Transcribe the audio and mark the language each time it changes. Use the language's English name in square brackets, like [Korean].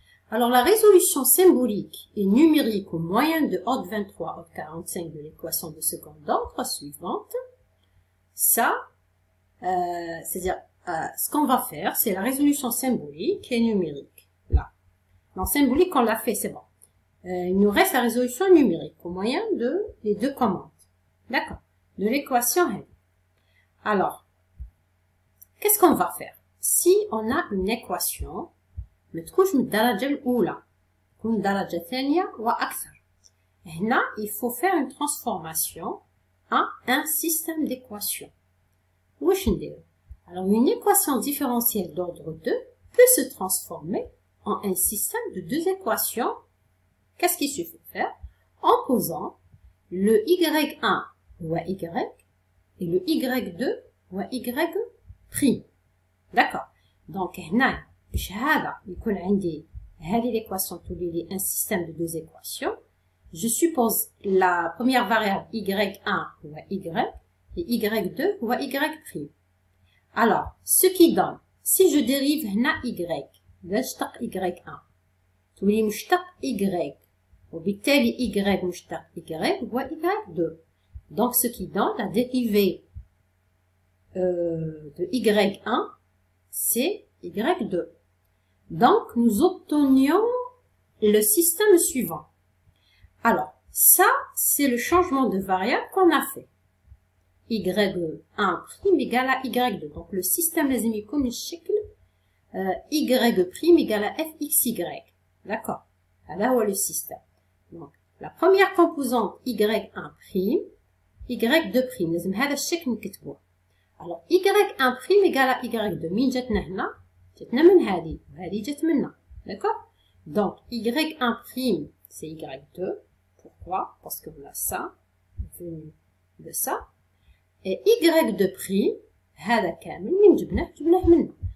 [French] Alors, la résolution symbolique et numérique au moyen de ODD23, ODD45 de l'équation de second ordre suivante, c'est-à-dire, ce qu'on va faire, c'est la résolution symbolique et numérique. Là. Dans symbolique, on l'a fait, c'est bon. Il nous reste la résolution numérique au moyen de les deux commandes. D'accord. De l'équation. Alors, qu'est-ce qu'on va faire? Si on a une équation, [Arabic] متكونش من الدرجة الأولى تكون الدرجة الثانية وأكثر. هنا [French] il faut faire une transformation en un système d'équations. [Arabic] واش نديرو؟ [French] Alors une équation différentielle d'ordre 2 peut se transformer en un système de deux équations. Qu'est-ce qu'il suffit de faire? En posant le y1 ou y et le y2 ou y'. D'accord. [Arabic] Donc هنا باش هذا يكون عندي هذه l'équation تولي لي [French] un système de deux équations. Je suppose la première variable y1 ou y et y2 ou y'. Alors, ce qui donne, si je dérive [Arabic] هنا y, نشتق y1 تولي مشتق y وبالتالي y مشتق y هو y2. [French] Donc ce qui donne la dérivée de y1 c'est y2. Donc nous obtenions le système suivant. Alors ça c'est le changement de variable qu'on a fait. y1' égale à y2. Donc le système [Arabic] لازم يكون الشكل [French] y' égale à fxy. D'accord. [Arabic] هذا هو [French] le système. Donc la première composante y1', y2'. [Arabic] لازم هذا الشكل نكتبوه. [French] Alors y1' égale à y2. [Arabic] مين جاتنا هنا؟ جاتنا من هذه وهذه جات منا. [French] D'accord. Donc y1' c'est y2. Pourquoi? Parce que voilà ça venu de ça. [Arabic] Et y2', هذا كامل من جبناه منا.